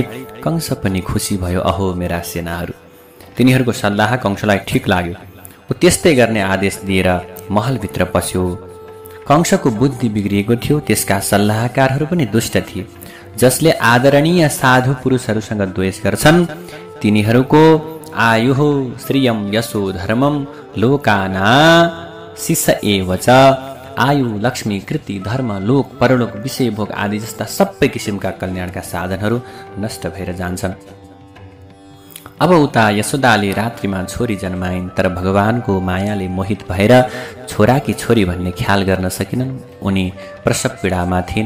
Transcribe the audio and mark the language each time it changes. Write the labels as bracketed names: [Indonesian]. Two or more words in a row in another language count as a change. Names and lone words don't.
[Nepali] कंश पनि खुसी भयो, अहो मेरा सेनाहरू। तिनीहरूको सल्लाह कंशलाई ठिक लाग्यो। ऊ त्यस्तै गर्ने आदेश दिएर महलभित्र पस्यो। कंशको बुद्धि बिग्रिएको थियो, त्यसका सल्लाहकारहरू पनि दुष्ट थिए। जसले आदरणीय साधु पुरुषहरूसँग द्वेष गर्छन् तिनीहरूको [Sanskrit] आयुः श्रियम यशो धर्मम लोकाना शिष एव च। [Nepali] आयु, लक्ष्मी, कृति, धर्म, लोक, परलोक, विषय भोग आदि जस्ता सबै किसिमका कल्याणका साधनहरू नष्ट भएर जान्छन्। अब उता यशोदाले रात्रिमा छोरी जन्माइन्, तर भगवानको मायाले मोहित भएर छोराकी छोरी भन्ने ख्याल गर्न सकिनन्। उनी प्रसव पीडामा थिइन्।